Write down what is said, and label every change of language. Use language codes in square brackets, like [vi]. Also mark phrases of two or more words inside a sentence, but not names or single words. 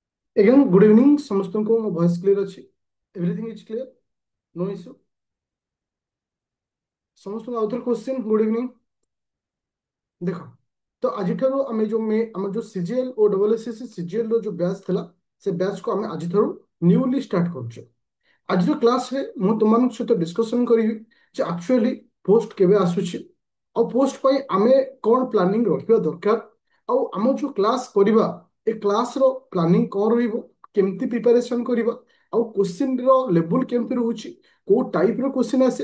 [en] Again, good evening. [or] ସମସ୍ତଙ୍କୁ ମୋ [en] voice clear [or] ଅଛି? [en] Everything is clear? No issue? [or] ସମସ୍ତଙ୍କୁ ଆଉଥରେ [en] question good evening. [or] ଦେଖ, ତ ଆଜିଠାରୁ ଆମେ ଆମର ଯୋଉ ସିଜିଏଲ ଓ ଡବଲ ଏସଏସସି ସିଜିଏଲ ର ଯୋଉ ବ୍ୟାଚ୍ ଥିଲା, ସେ ବ୍ୟାଚ୍ କୁ ଆମେ ଆଜିଠାରୁ [en] newly start [or] କରୁଛୁ। ଆଜିର କ୍ଲାସରେ ମୁଁ ତୁମମାନଙ୍କ ସହିତ ଡିସ୍କସନ୍ କରିବି ଯେ ଆକ୍ଚୁଆଲି ପୋଷ୍ଟ କେବେ ଆସୁଛି, ଆଉ ପୋଷ୍ଟ ପାଇଁ ଆମେ କ'ଣ ପ୍ଲାନିଂ ରଖିବା ଦରକାର, ଆଉ ଆମ ଯୋଉ କ୍ଲାସ୍ କରିବା ଏ କ୍ଲାସ୍ର ପ୍ଲାନିଂ କ'ଣ ରହିବ, କେମିତି ପ୍ରିପାରେସନ୍ କରିବା, ଆଉ କୋଶ୍ଚିନ୍ର ଲେବୁଲ୍ କେମିତି ରହୁଛି, କୋଉ ଟାଇପ୍ର କୋଶ୍ଚିନ୍ ଆସେ।